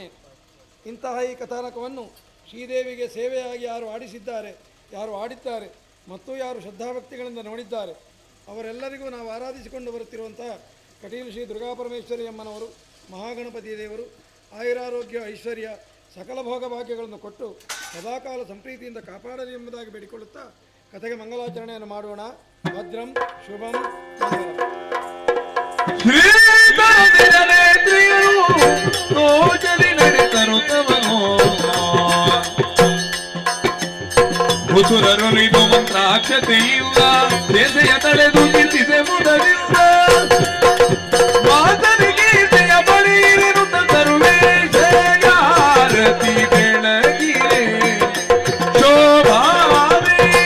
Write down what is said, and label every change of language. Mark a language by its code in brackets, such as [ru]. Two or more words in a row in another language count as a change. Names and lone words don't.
[kn] ಇಂತಹ ಈ ಕಥಾನಕವನ್ನು ಶ್ರೀದೇವಿಗೆ ಸೇವೆಯಾಗಿ ಯಾರು ಆಡಿಸಿದ್ದಾರೆ, ಯಾರು ಆಡಿದ್ದಾರೆ ಮತ್ತು ಯಾರು ಶ್ರದ್ಧಾಭಕ್ತಿಗಳಿಂದ ನೋಡಿದ್ದಾರೆ ಅವರೆಲ್ಲರಿಗೂ ನಾವು ಆರಾಧಿಸಿಕೊಂಡು ಬರುತ್ತಿರುವಂತಹ ಕಟೀಲು ಶ್ರೀ ದುರ್ಗಾಪರಮೇಶ್ವರಿ ಅಮ್ಮನವರು, ಮಹಾಗಣಪತಿ ದೇವರು ಆಯುರಾರೋಗ್ಯ ಐಶ್ವರ್ಯ ಸಕಲ ಭೋಗ ಭಾಗ್ಯಗಳನ್ನು ಕೊಟ್ಟು ಸದಾಕಾಲ ಸಂಪ್ರೀತಿಯಿಂದ ಕಾಪಾಡಲಿ ಎಂಬುದಾಗಿ ಬೇಡಿಕೊಳ್ಳುತ್ತಾ ಕಥೆಗೆ ಮಂಗಲಾಚರಣೆಯನ್ನು ಮಾಡೋಣ. ಭದ್ರಂ ಶುಭಂ ಹುಸುರರುಳಿದು ಮಂತ್ರಾಕ್ಷತೆಯಿಂದ ಸೇಸೆಯ ತಳೆದು ಚಿಂತಿಸೆ ಮುದರಿಂದ ಮಾತನಿಗೆ ಜಯ ಬಳಿರಿರುತ್ತ ಸರ್ವೇಶಾರತಿ ಬೆಳಗಿರೆ ಶೋಭಾವೇ.